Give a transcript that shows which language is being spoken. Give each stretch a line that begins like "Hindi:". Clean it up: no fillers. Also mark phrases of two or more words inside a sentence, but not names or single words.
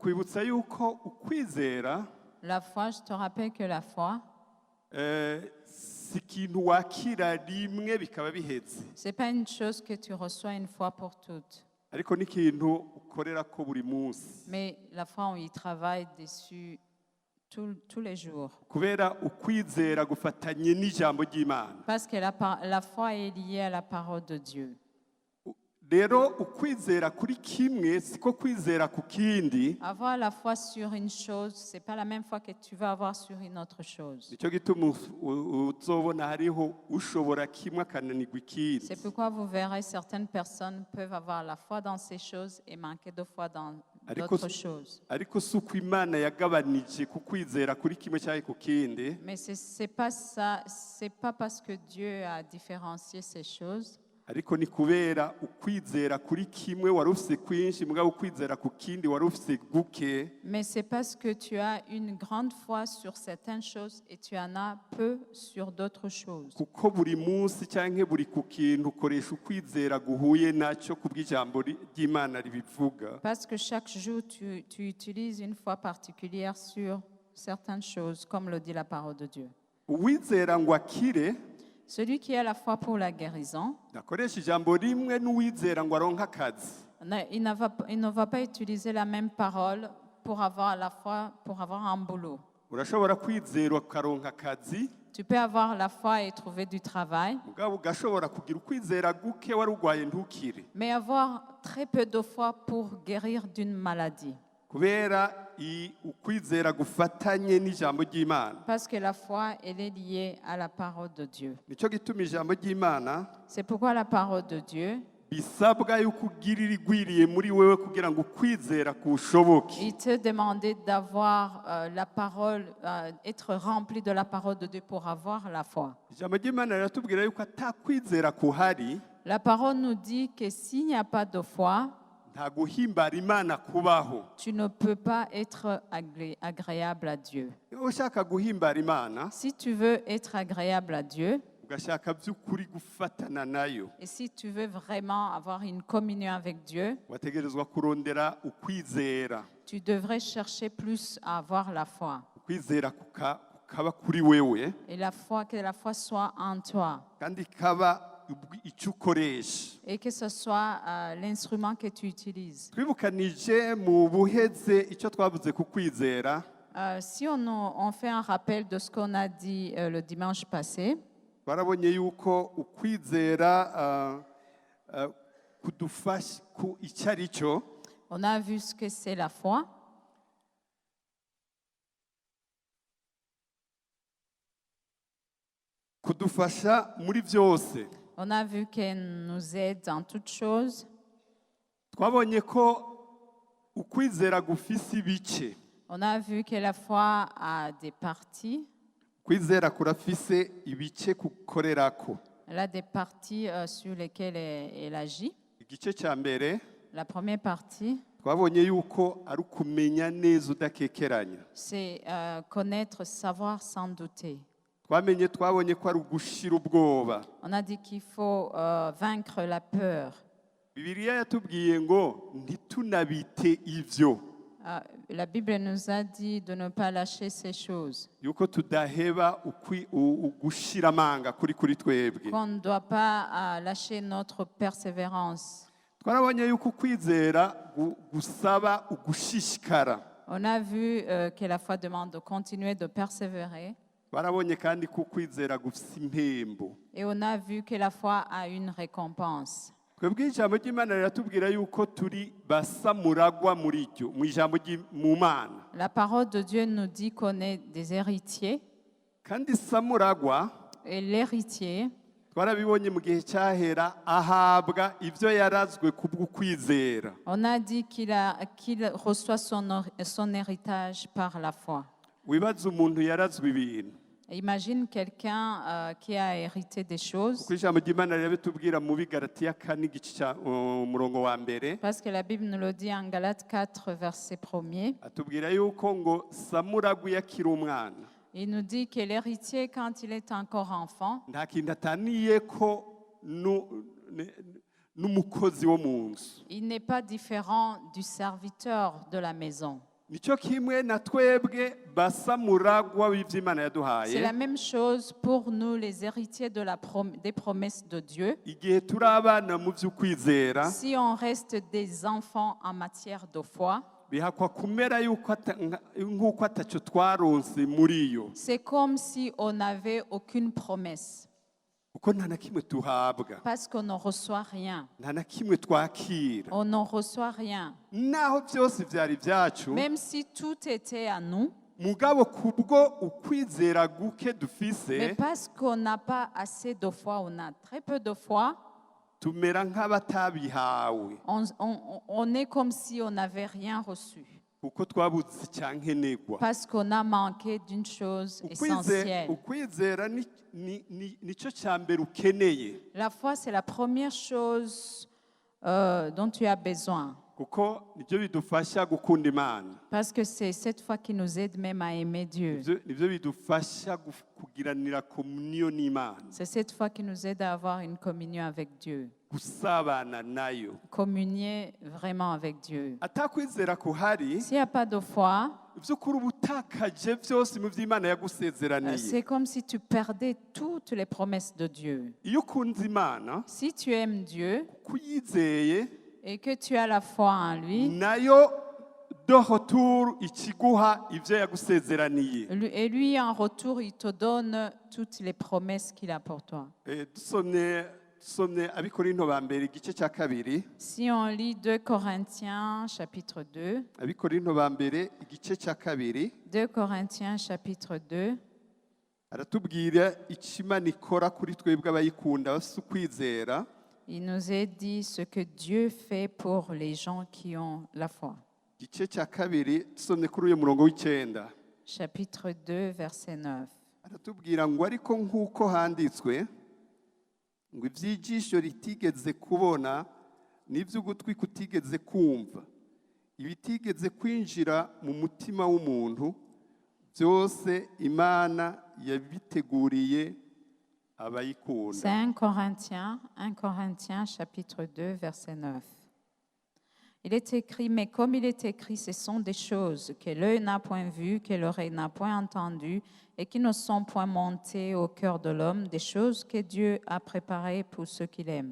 Rundi: ndakwibutsa yuko ukwizera
French: La foi, je te rappelle que la foi,
Rundi: si ikintu wakira rimwe bikaba bihetse,
French: c'est pas une chose que tu reçois une fois pour toutes.
Rundi: ariko n'ikintu ukorera ko buri munsi,
French: Mais la foi, on y travaille dessus tous les jours.
Rundi: kubera ukwizera gufatanye n'ijambo ry'Imana.
French: Parce que la foi est liée à la parole de Dieu.
Rundi: Rero ukwizera kuri kimwe siko kwizera ku kindi.
French: Avoir la foi sur une chose, c'est pas la même foi que tu vas avoir sur une autre chose.
Rundi: Nicyo gituma uzobona hariho ushobora kimwe akananirwa ikindi.
French: C'est pourquoi vous verrez certaines personnes peuvent avoir la foi dans ces choses et manquer de foi dans d'autres choses.
Rundi: Ariko si uko Imana yagabanije ku kwizera kuri kimwe cyangwa ku kindi.
French: Mais c'est pas ça, c'est pas parce que Dieu a différencié ces choses.
Rundi: Ariko ni kubera ukwizera kuri kimwe wari ufise kwinshi mugabo ukwizera ku kindi wari ufise guke.
French: Mais c'est parce que tu as une grande foi sur certaines choses et tu en as peu sur d'autres choses.
Rundi: Kuko buri munsi cyangwa buri ku kintu ukoresha ukwizera guhuye nacyo kubw'ijambo ry'Imana ribivuga.
French: Parce que chaque jour tu utilises une foi particulière sur certaines choses, comme le dit la parole de Dieu.
Rundi: Uwizera ngo akire,
French: Celui qui a la foi pour la guérison,
Rundi: nakoresha ijambo rimwe n'uwizera ngo aronke akazi.
French: il ne va pas utiliser la même parole pour avoir la foi, pour avoir un boulot.
Rundi: Urashobora kwizera ukaronka akazi,
French: Tu peux avoir la foi et trouver du travail,
Rundi: mugabo ugashobora kugira ukwizera guke wari urwaye ntukire.
French: mais avoir très peu de foi pour guérir d'une maladie.
Rundi: Kubera ukwizera gufatanye n'ijambo ry'Imana.
French: Parce que la foi, elle est liée à la parole de Dieu.
Rundi: Nicyo gituma ijambo ry'Imana
French: C'est pourquoi la parole de Dieu,
Rundi: bisabwa yuko ugira irigwiriye muri wewe kugira ngo ukwizera kushoboke.
French: il te demandait d'avoir la parole, être rempli de la parole de Dieu pour avoir la foi.
Rundi: Ijambo ry'Imana riratubwira yuko atakwizera kuhari,
French: La parole nous dit que s'il n'y a pas de foi,
Rundi: nta guhimbara Imana kubaho.
French: tu ne peux pas être agréable à Dieu.
Rundi: Iyo ushaka guhimbara Imana,
French: Si tu veux être agréable à Dieu,
Rundi: ugashaka by'ukuri gufatana nayo,
French: et si tu veux vraiment avoir une communion avec Dieu,
Rundi: wategerezwa kurondera ukwizera.
French: tu devrais chercher plus à avoir la foi.
Rundi: Ukwizera kukaba kuri wewe,
French: Et la foi, que la foi soit en toi.
Rundi: kandi kaba icyo ukoresha.
French: Et que ce soit l'instrument que tu utilises.
Rundi: Twibukanije mu buheze icyo twavuze ku kwizera.
French: Si on fait un rappel de ce qu'on a dit le dimanche passé,
Rundi: Barabonye yuko ukwizera kudufasha ku icyari cyo.
French: on a vu ce que c'est la foi.
Rundi: Kudufasha muri byose.
French: On a vu qu'elle nous aide dans toutes choses.
Rundi: Twabonye ko ukwizera gufise ibice.
French: On a vu que la foi a des parties.
Rundi: Kwizera kurafise ibice kukorerako.
French: Elle a des parties sur lesquelles elle agit.
Rundi: Igice cya mbere
French: La première partie,
Rundi: twabonye yuko ari ukumenya neza udakekeranya.
French: c'est connaître, savoir sans douter.
Rundi: Twabonye ko ari ugushira ubwoba.
French: On a dit qu'il faut vaincre la peur.
Rundi: Bibiliya yatubwiye ngo ntitunabite ivyo.
French: La Bible nous a dit de ne pas lâcher ces choses.
Rundi: Yuko tudaheba ugushira amanga kuri twebwe.
French: Qu'on ne doit pas lâcher notre persévérance.
Rundi: Twarabonye yuko kwizera gusaba ugushishikara.
French: On a vu que la foi demande de continuer de persévérer.
Rundi: Barabonye kandi ko kwizera gufise impembo.
French: Et on a vu que la foi a une récompense.
Rundi: Twebwe ijambo ry'Imana riratubwira yuko turi basamuragwa muri ryo mu ijambo mu Mana.
French: La parole de Dieu nous dit qu'on est des héritiers.
Rundi: Kandi samuragwa,
French: Et l'héritier,
Rundi: twarabibonye mu gihe cyahera ahabwa ivyo yarazwe kubw'ukwizera.
French: on a dit qu'il reçoit son héritage par la foi.
Rundi: Wibaza umuntu yarazwe ibintu.
French: Imagine quelqu'un qui a hérité des choses.
Rundi: Kuko ijambo ry'Imana rirabitubwira mu Bigalatiya 4 igice cya umurongo wa mbere.
French: Parce que la Bible nous le dit en Galates 4, verset 1er.
Rundi: Atubwira yuko ngo samuragwa yakiri umwana.
French: Il nous dit que l'héritier, quand il est encore enfant,
Rundi: Nta kintu ataniye ko n'umukozi wo mu nzu.
French: il n'est pas différent du serviteur de la maison.
Rundi: nicyo kimwe na twebwe basa muragwa w'ivy'Imana
French: C'est
Rundi: yaduhaye.
French: la même chose pour nous, les héritiers des promesses de Dieu.
Rundi: Igihe turi abana mu vy'ukwizera,
French: Si on reste des enfants en matière de foi,
Rundi: bihakwa kumera yuko nk'uko ataco twaronse muri yo,
French: c'est comme si on n'avait aucune promesse,
Rundi: kuko nta na kimwe tuhabwa,
French: parce qu'on ne reçoit rien.
Rundi: nta na kimwe twakira.
French: On n'en reçoit rien.
Rundi: Naho byose vyari vyacu,
French: Même si tout était à nous,
Rundi: mugabo kubwo ukwizera guke
French: mais
Rundi: dufise,
French: parce qu'on n'a pas assez de foi, on a très peu de foi,
Rundi: tumera nk'abatabihawe,
French: on est comme si on n'avait rien reçu,
Rundi: kuko twabuze icyankenerwa.
French: parce qu'on a manqué d'une chose essentielle.
Rundi: Ukwizera nico cya mbere ukeneye,
French: La foi, c'est la première chose dont tu as besoin,
Rundi: kuko nibyo bidufasha gukunda Imana,
French: parce que c'est cette foi qui nous aide même à aimer Dieu.
Rundi: nibyo bidufasha kugiranira komuniyo n'Imana,
French: C'est cette foi qui nous aide à avoir une communion avec Dieu,
Rundi: gusabana nayo.
French: communier vraiment avec Dieu.
Rundi: Atakwizera kuhari,
French: S'il n'y a pas de foi,
Rundi: ivy'ukuri ubutakaje byose mu vy'Imana yagusezeraniye.
French: c'est comme si tu perdais toutes les promesses de Dieu.
Rundi: Iyo ukunze Imana,
French: Si tu aimes Dieu
Rundi: kuyizeye,
French: et que tu as la foi en lui,
Rundi: nayo
French: de retour
Rundi: ikiguha ivyo yagusezeraniye.
French: et lui en retour, il te donne toutes les promesses qu'il a pour toi.
Rundi: Dusomye Abikorinto ba mbere igice cya kabiri,
French: Si on lit 2 Corinthiens chapitre 2,
Rundi: Abikorinto ba mbere igice cya kabiri,
French: 2 Corinthiens chapitre 2,
Rundi: aratubwira icyo Imana ikora kuri twebwe abayikunda bafite ukwizera.
French: il nous est dit ce que Dieu fait pour les gens qui ont la foi.
Rundi: Igice cya kabiri dusomye kuri uyu murongo w'icenda,
French: Chapitre 2, verset 9.
Rundi: aratubwira ngo ariko nk'uko handitswe ngo iby'ijisho ritigeze kubona n'iby'ugutwi kutigeze kumva ibitigeze kwinjira mu mutima w'umuntu byose Imana yabiteguriye abayikunda.
French: C'est 1 Corinthiens chapitre 2, verset 9. Il est écrit, mais comme il est écrit, ce sont des choses que l'œil n'a point vues, que l'oreille n'a point entendues, et qui ne sont point montées au cœur de l'homme, des choses que Dieu a préparées pour ceux qui l'aiment.